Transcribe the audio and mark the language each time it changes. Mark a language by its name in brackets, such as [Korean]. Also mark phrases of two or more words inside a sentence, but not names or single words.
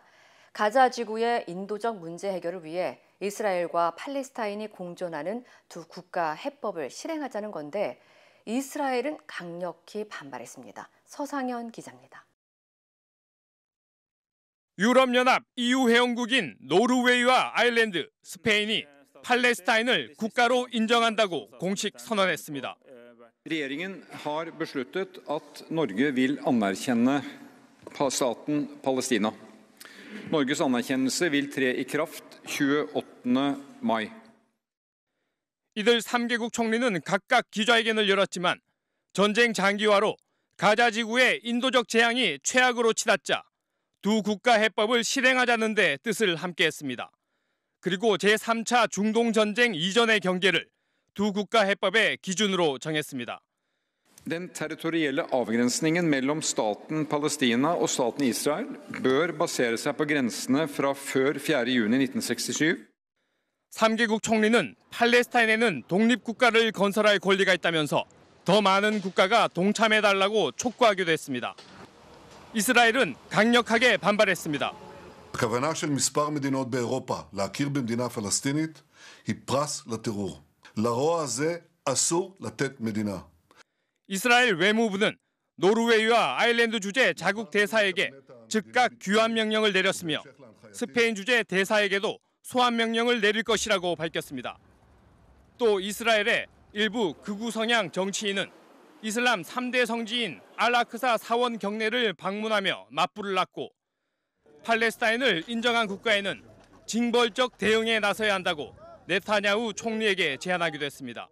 [Korean] 가자 지구의 인도적 문제 해결을 위해 이스라엘과 팔레스타인이 공존하는 두 국가 해법을 실행하자는 건데 이스라엘은 강력히 반발했습니다. 서상현 기자입니다. 유럽연합 EU 회원국인 노르웨이와 아일랜드, 스페인이 팔레스타인을 국가로 인정한다고 공식 선언했습니다. [Norwegian] Regjeringen har besluttet at Norge vil anerkjenne staten Palestina. Norges anerkjennelse vil tre i kraft 28. mai. [Korean] 이들 3개국 총리는 각각 기자회견을 열었지만 전쟁 장기화로 가자 지구의 인도적 재앙이 최악으로 치닫자 두 국가 해법을 실행하자는 데 뜻을 함께했습니다. 그리고 제3차 중동 전쟁 이전의 경계를 두 국가 해법의 기준으로 정했습니다. [Norwegian] Den territorielle avgrensningen mellom staten Palestina og staten Israel bør basere seg på grensene fra før 4. juni 1967. [Korean] 3개국 총리는 팔레스타인에는 독립국가를 건설할 권리가 있다면서 더 많은 국가가 동참해달라고 촉구하기도 했습니다. 이스라엘은 강력하게 반발했습니다. [Hebrew] הכוונה של מספר מדינות באירופה להכיר במדינה פלסטינית היא פרס לטרור. לרוע הזה אסור לתת מדינה. [Korean] 이스라엘 외무부는 노르웨이와 아일랜드 주재 자국 대사에게 즉각 귀환 명령을 내렸으며 스페인 주재 대사에게도 소환 명령을 내릴 것이라고 밝혔습니다. 또 이스라엘의 일부 극우 성향 정치인은 이슬람 3대 성지인 알아크사 사원 경내를 방문하며 맞불을 놨고 팔레스타인을 인정한 국가에는 징벌적 대응에 나서야 한다고 네타냐후 총리에게 제안하기도 했습니다.